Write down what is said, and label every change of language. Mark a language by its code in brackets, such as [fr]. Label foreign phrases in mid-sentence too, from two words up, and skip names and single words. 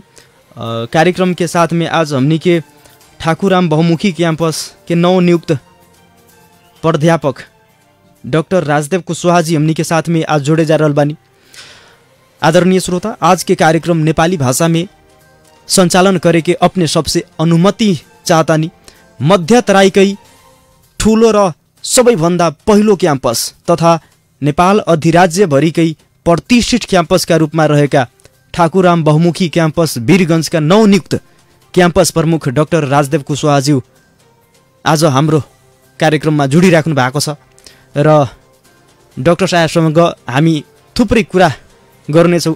[bho] कार्यक्रम के साथ में आज हमनी के ठाकुराम बहुमुखी कैंपस के नवनियुक्त प्राध्यापक डॉक्टर राजदेव कुशवाहा जी हमनी के साथ में आज जोड़े जा रहल बानी। आदरणीय श्रोता, आज के कार्यक्रम नेपाली भाषा में संचालन करे के अपने सबसे अनुमति चाहतानी। [ne] मध्य तराईकै ठूलो र सबैभन्दा पहिलो क्याम्पस तथा नेपाल अधिराज्यभरिकै प्रतिष्ठित क्याम्पसका रूपमा रहेका ठाकुराम बहुमुखी क्याम्पस वीरगंजका नवनियुक्त क्याम्पस प्रमुख डाक्टर राजदेव कुशवाहाज्यू आज हाम्रो कार्यक्रममा जुडिराख्नु भएको छ र डाक्टर साहेबसँग हामी थुप्रै कुरा गर्नेछौँ।